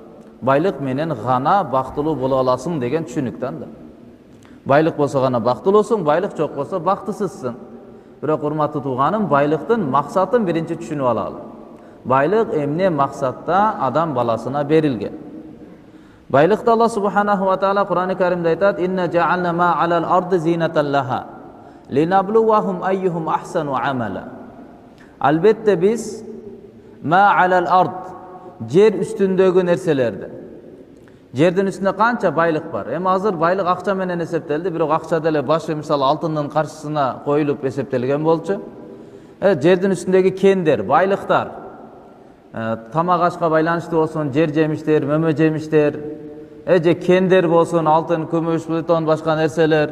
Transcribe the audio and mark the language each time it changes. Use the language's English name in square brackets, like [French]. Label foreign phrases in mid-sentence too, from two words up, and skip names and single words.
[Kyrgyz] Байлык менен гана бактылуу боло аласың деген түшүнүк да. Байлык болсо гана бактылуусуң, байлык жок болсо бактысызсың. Бирок урматтуу тууганым, байлыктын максатын биринчи түшүнүп алалы. Байлык эмне максатта адам баласына берилген? Байлыкты Алла [Arabic] سبحانه وتعالى [Kyrgyz] Кур'ан-ы Каримде айтат: [Arabic] "إنا جعلنا ما على الأرض زينة لها لنبلوهم أيهم أحسن عملا." [Kyrgyz] Албетте биз [Arabic] ما على الأرض, [Kyrgyz] жер үстүндөгү нерселерди. Жердин үстүндө канча байлык бар? Эми азыр байлык акча менен эсептелди, бирок акча деле башы мисалы алтындын каршысына коюлуп эсептелген болчу. Жердин үстүндөгү кендер, байлыктар, тамак ашка байланыштуу болсун, жер жемиштер, мөмө жемиштер, же кендер болсун, алтын, күмүш, плутон, башка нерселер.